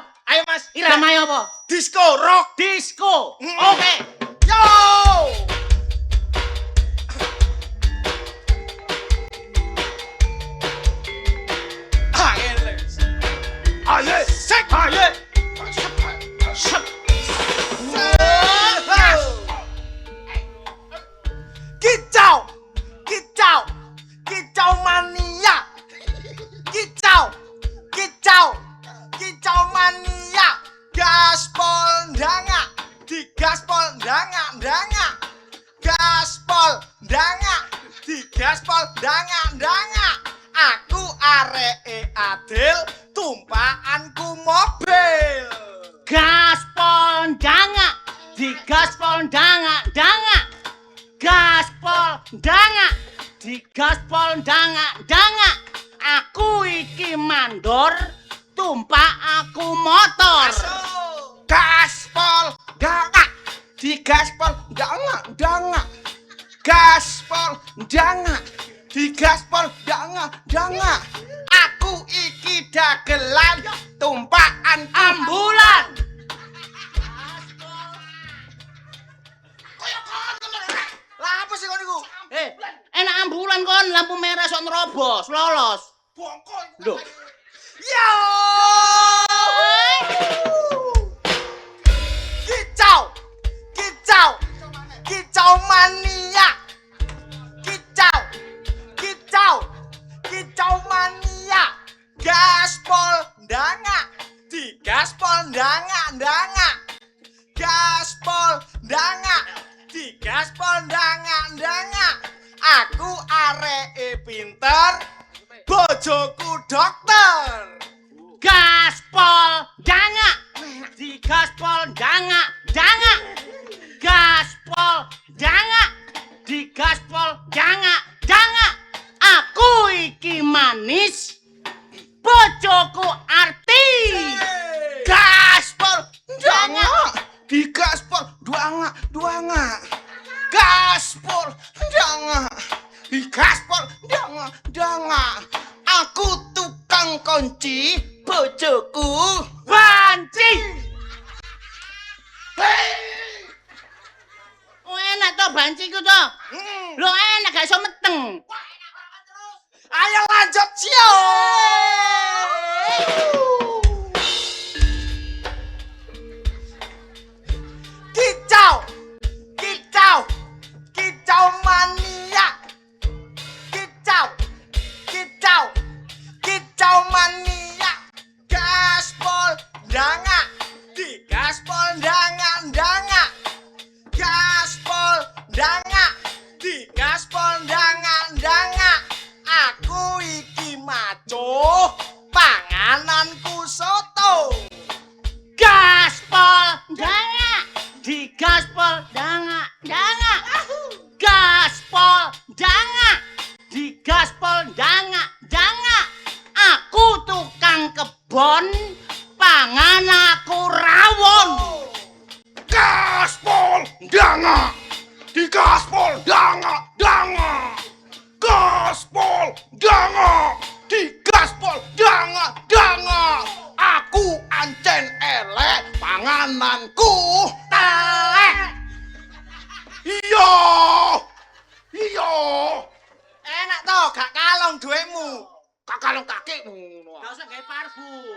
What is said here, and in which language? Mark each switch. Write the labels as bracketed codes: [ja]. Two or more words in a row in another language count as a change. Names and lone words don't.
[jv] Ayo Mas. [id] Irama apa? [en] Disco rock. Disco. Mm. [jv] Oke. Yo. Aye. Sek. Ayo. Sep. [id] Kicau, kicau, kicau mania, kicau, kicau, kicau mania, gaspol danga, digaspol danga, danga, gaspol danga, digaspol danga, danga. [jv] Aku areke adil, tumpakanku mobil. Gaspol danga. Digaspol danga. Gaspol danga. Digaspol danga. Aku iki mandor, tumpak aku motor. Gaspol danga. Digaspol danga. Gaspol danga. Digaspol danga. Aku iki dagelan tumpakan Ambulan. Lah apa sih kau niku? Enak ambulan kon, lampu merah sok nerobos, lolos. bongkol. Lho. Yo! [id] Kicau, kicau, kicau mania. Kicau, kicau, kicau mania. Gaspol danga, digaspol danga, danga. Gaspol danga, digaspol danga, danga. [jv] Aku areke pinter, bojoku dokter. Gaspol danga. Digaspol danga. Gaspol danga. Digaspol danga. Aku iki mah manis bojoku Arti. Gaspol danga digaspol duanga gaspol danga digaspol danga aku tukang kunci bojoku Banci. Oh enak to banci ku to. Lho enak gak iso meteng. Ayo lanjut Cio. [id] Kicau, kicau, kicau mania. Kicau, kicau, kicau mania. Gaspol danga, di gaspol danga. Gaspol danga, di gaspol danga. [jv] Aku iki maco, pangananku soto. Gaspol danga. Digaspol danga. Gaspol danga. Digaspol danga. Aku tukang kebon, pangan aku rawon. gaspol danga digaspol danga gaspol danga digaspol danga aku ancen elek pangananku Telek. iya Enak toh, gak kalong duitmu. kakalong kakimu Gak usah gawe parfum.